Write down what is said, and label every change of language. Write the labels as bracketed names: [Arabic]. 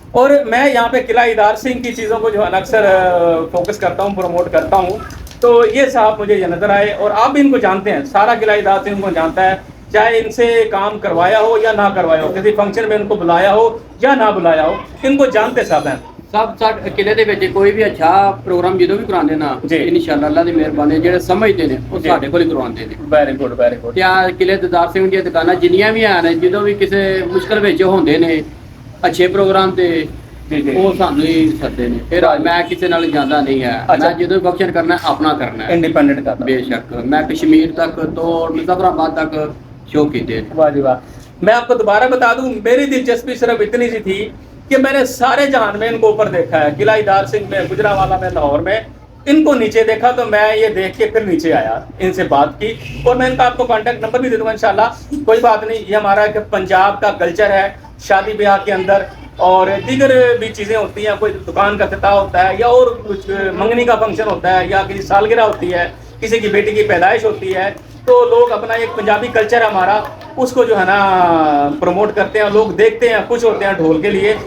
[Hindi] और मैं यहाँ पे किला इदार सिंह की चीज़ों को जो है ना अक्सर फोकस करता हूँ, प्रमोट करता हूँ। तो ये साहब मुझे ये नज़र आए, और आप भी इनको जानते हैं, सारा किला इदार सिंह को जानता है, चाहे इनसे काम करवाया हो या ना करवाया हो, किसी फंक्शन में इनको बुलाया हो या ना बुलाया हो, इनको जानते सब हैं। [Punjabi] ਸਭ ਸਾਡੇ ਕਿਲੇ ਦੇ ਵਿੱਚ ਕੋਈ ਵੀ ਅੱਛਾ ਪ੍ਰੋਗਰਾਮ ਜਦੋਂ ਵੀ ਕਰਾਉਂਦੇ ਨਾ ਜੀ। ਇਨਸ਼ਾਅੱਲਾ ਅੱਲਾ ਦੀ ਮਿਹਰਬਾਨੀ ਜਿਹੜੇ ਸਮਝਦੇ ਨੇ ਉਹ ਜੀ। ਸਾਡੇ ਕੋਲ ਹੀ ਕਰਵਾਉਂਦੇ ਨੇ। [English] Very good, very good. [Punjabi] ਤੇ ਆ ਕਿਲੇ ਦੇ ਦਾਰ ਸਿੰਘ ਦੀਆਂ ਦੁਕਾਨਾਂ ਜਿੰਨੀਆਂ ਵੀ ਹਨ, ਜਦੋਂ ਵੀ ਕਿਸੇ ਮੁਸ਼ਕਲ ਵਿੱਚ ਹੁੰਦੇ ਨੇ ਅੱਛੇ ਪ੍ਰੋਗਰਾਮ ਤੇ ਜੀ ਜੀ, ਉਹ ਸਾਨੂੰ ਹੀ ਸੱਦੇ ਨੇ। ਫਿਰ ਮੈਂ ਕਿਸੇ ਨਾਲ ਜਾਂਦਾ ਨਹੀਂ ਹੈ, ਅੱਛਾ। ਮੈਂ ਜਦੋਂ ਫੰਕਸ਼ਨ ਕਰਨਾ ਆਪਣਾ ਕਰਨਾ ਹੈ। [Hindi] इंडिपेंडेंट का। [Punjabi] ਬੇਸ਼ੱਕ ਮੈਂ ਕਸ਼ਮੀਰ ਤੱਕ ਤੋਂ ਮੁਜ਼ੱਫਰਾਬਾਦ ਤੱਕ ਸ਼ੋਅ ਕੀਤੇ ਨੇ। [Hindi] वाह जी वाह। मैं आपको दोबारा बता दूं, मेरी दिलचस्पी सिर्फ इतनी सी थी कि मैंने सारे जहान में इनको ऊपर देखा है, किला इदार सिंह में, गुजरावाला में, लाहौर में, इनको नीचे देखा, तो मैं ये देख के फिर नीचे आया, इनसे बात की, और मैं इनका आपको कांटेक्ट नंबर भी दे दूंगा इंशाल्लाह। कोई बात नहीं, ये हमारा एक पंजाब का कल्चर है, शादी ब्याह के अंदर और दीगर भी चीज़ें होती हैं, कोई दुकान का इफ्तिताह होता है, या और कुछ मंगनी का फंक्शन होता है, या किसी सालगिरह होती है, किसी की बेटी की पैदाइश होती है, तो लोग अपना एक पंजाबी कल्चर है हमारा, उसको जो है ना प्रमोट करते हैं, लोग देखते हैं, खुश होते हैं ढोल के लिए।